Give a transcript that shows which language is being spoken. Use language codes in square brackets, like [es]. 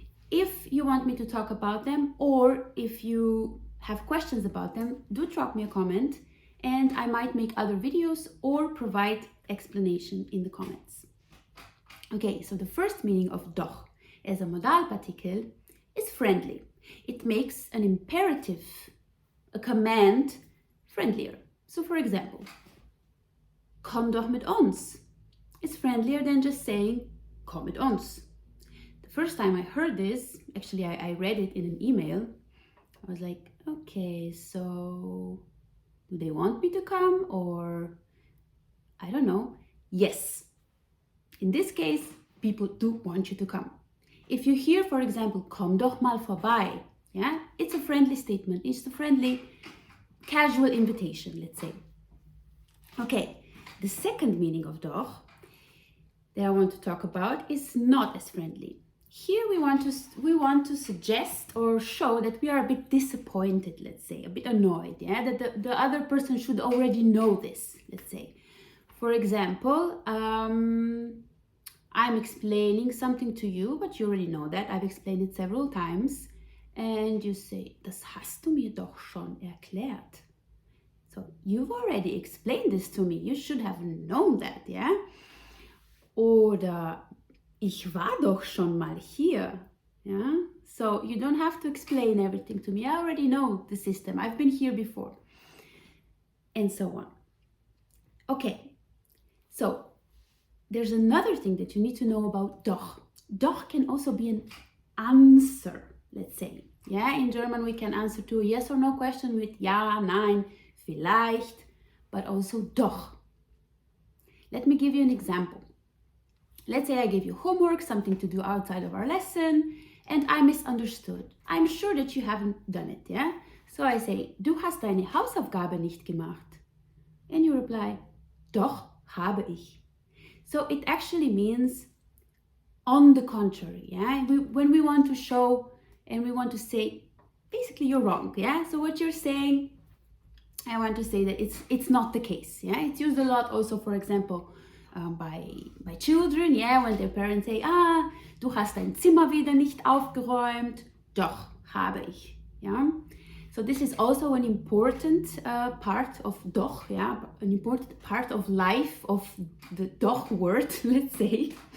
[en] If you want me to talk about them or if you have questions about them, do drop me a comment and I might make other videos or provide explanation in the comments. Okay, so the first meaning of doch as a Modalpartikel is friendly. It makes an imperative, a command, friendlier. So for example, [de] komm doch mit uns [en] is friendlier than just saying [de] komm mit uns. [en] The first time I heard this, actually I read it in an email, I was like, okay, so do they want me to come or I don't know. Yes, in this case, people do want you to come. If you hear, for example, [de] komm doch mal vorbei, [en] yeah, it's a friendly statement. It's a friendly, casual invitation, let's say. Okay, the second meaning of doch that I want to talk about is not as friendly. Here we want to suggest or show that we are a bit disappointed, let's say, a bit annoyed, yeah, that the other person should already know this, let's say. For example, I'm explaining something to you, but you already know that. I've explained it several times. And you say, [de] das hast du mir doch schon erklärt. [en] So you've already explained this to me. You should have known that, yeah? [de] Oder ich war doch schon mal hier, [en] yeah? So you don't have to explain everything to me. I already know the system. I've been here before. And so on. Okay. So, there's another thing that you need to know about doch. Doch can also be an answer, let's say. Yeah, in German we can answer to a yes or no question with [de] ja, nein, vielleicht, [en] but also doch. Let me give you an example. Let's say I gave you homework, something to do outside of our lesson, and I misunderstood. I'm sure that you haven't done it, yeah? So I say, [de] du hast deine Hausaufgabe nicht gemacht. [en] And you reply, [de] doch, habe ich. [en] So it actually means on the contrary, yeah? When we want to show and we want to say, basically you're wrong, yeah? So what you're saying, I want to say that it's not the case, yeah? It's used a lot also, for example, by children, yeah? When their parents say, [de] du hast dein Zimmer wieder nicht aufgeräumt, doch, habe ich, yeah? [en] So this is also an important part of doch, yeah, an important part of life of the doch word, let's say.